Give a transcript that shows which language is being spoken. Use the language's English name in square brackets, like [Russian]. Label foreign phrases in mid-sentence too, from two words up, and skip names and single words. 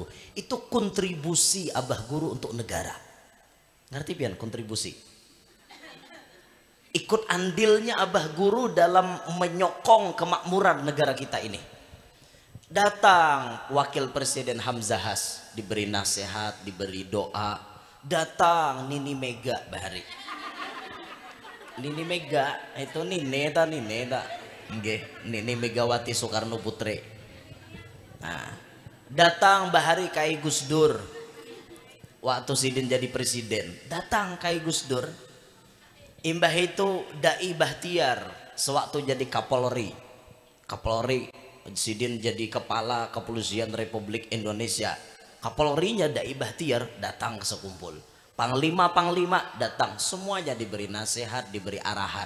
[Banjar] Itu kontribusi Abah Guru untuk negara. Ngerti pian kontribusi? [Indonesian] Ikut andilnya Abah Guru dalam menyokong kemakmuran negara kita ini. Datang wakil presiden Hamzahas diberi nasihat, diberi doa. [Banjar] Datang Nini Mega Bahari. Nini Mega itu Nini ta nggih Nini Megawati Soekarno Putri. Nah, datang Bahari Kai Gus Dur waktu Sidin jadi presiden, datang Kai Gus Dur. Imbah itu Dai Bahtiar sewaktu jadi Kapolri Sidin jadi kepala kepolisian Republik Indonesia. [Indonesian] Kapolrinya Dai Bahtiar datang ke sekumpul. Panglima datang, semuanya diberi nasihat, diberi arahan.